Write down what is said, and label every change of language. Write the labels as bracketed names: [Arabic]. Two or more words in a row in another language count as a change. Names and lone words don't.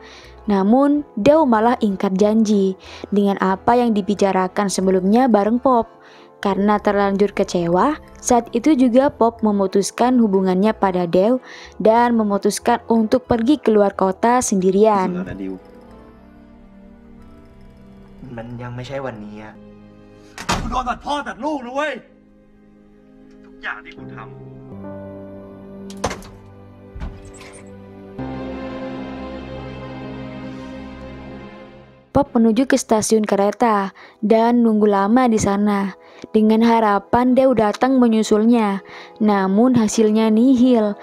[Indonesian] Namun, Dew malah ingkar janji dengan apa yang dibicarakan sebelumnya bareng Pop. Karena terlanjur kecewa, saat itu juga Pop memutuskan hubungannya pada Dew dan memutuskan untuk pergi keluar kota sendirian. [Thai] มันยังไม่ใช่วันนี้อะ กูโดนตัดพ่อตัดลูกนะเว้ยทุกอย่างที่กูทำ [Indonesian] Pop menuju ke stasiun kereta dan nunggu lama di sana dengan harapan Dew datang menyusulnya. Namun hasilnya nihil.